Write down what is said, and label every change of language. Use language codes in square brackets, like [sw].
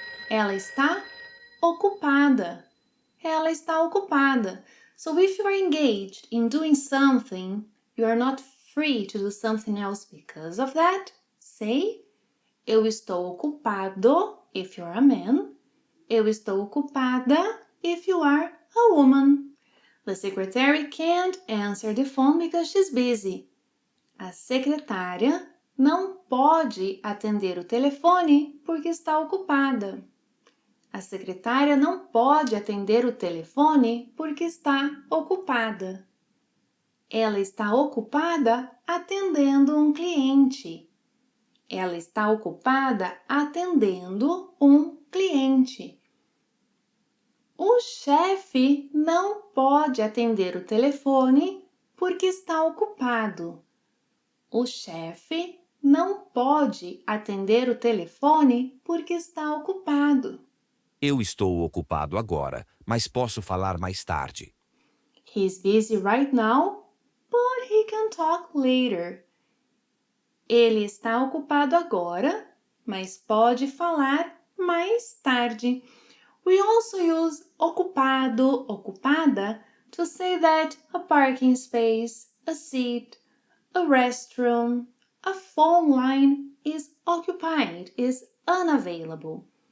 [pt] Ela está ocupada. Ela está ocupada. [en] So if you are engaged in doing something, you are not free to do something else because of that, say, [pt] eu estou ocupado [en] if you're a man. [pt] Eu estou ocupada [en] if you are a woman. The secretary can't answer the phone because she's busy. [pt] A secretária não pode atender o telefone porque está ocupada. A secretária não pode atender o telefone porque está ocupada. Ela está ocupada atendendo um cliente. Ela está ocupada atendendo um cliente. O chefe não pode atender o telefone porque está ocupado. O chefe não pode atender o telefone porque está ocupado. Eu estou ocupado agora, mas posso falar mais tarde. [en] He's busy right now, but he can talk later. [pt] Ele está ocupado agora, mas pode falar mais tarde. [en] We also use ocupado, ocupada to say that a parking space, a seat, a restroom, a phone line is occupied, is unavailable.